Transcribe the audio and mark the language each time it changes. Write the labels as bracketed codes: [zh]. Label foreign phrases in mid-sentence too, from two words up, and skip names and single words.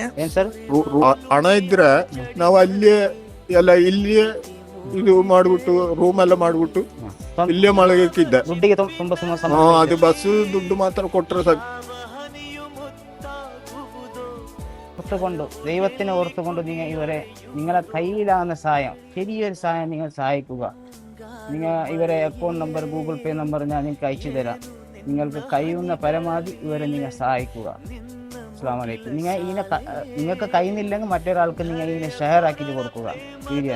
[kn] ಏನ್ ಸರ್? ಹಣ ಇದ್ರೆ ನಾವು ಇಲ್ಲಿಯೇ ಇದು ಮಾಡ್ಬಿಟ್ಟು ರೂಮ್ ಎಲ್ಲ ಮಾಡ್ಬಿಟ್ಟು ಇಲ್ಲೇ ಮಲಗಕ್ಕಿದ್ದೆ. ದುಡ್ಡಿಗೆ ತುಂಬಾ ಸಮಸ್ಯೆ. ಅದು ಬಸ್ ದುಡ್ಡು ಮಾತ್ರ ಕೊಟ್ಟರೆ ಸಾಕು. [ml] ಹೊತ್ತುಕೊಂಡು ദൈവത്തിനെ ഓർത്തുകൊണ്ട് നിങ്ങളെ കയ്യിലാകുന്ന സഹായം, ചെറിയൊരു സഹായം നിങ്ങൾ സഹായിക്കുക. ഇവരെ അക്കൗണ്ട് നമ്പർ, ഗൂഗിൾ പേ നമ്പർ ഞാൻ നിങ്ങൾക്ക് അയച്ചു തരാം. നിങ്ങൾക്ക് കഴിയുന്ന പരമാവധി ഇവരെ നിങ്ങൾ സഹായിക്കുക. [ar] السلام عليكم. [ml] നിങ്ങൾക്ക് കഴിയുന്നില്ലെങ്കിൽ മറ്റൊരാൾക്ക് നിങ്ങൾ ഇതിനെ ഷെയർ ആക്കിയിട്ട് കൊടുക്കുക വീഡിയോനെ.